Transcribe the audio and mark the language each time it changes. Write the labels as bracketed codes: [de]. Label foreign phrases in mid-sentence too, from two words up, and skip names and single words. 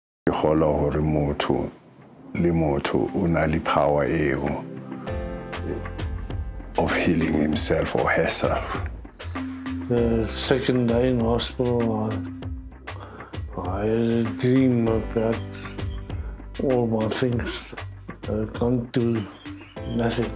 [st] ke kgolwa hore motho le motho o na le power eo [en] of healing himself or herself. The second day in hospital, I had a dream about all my things. I can't do nothing.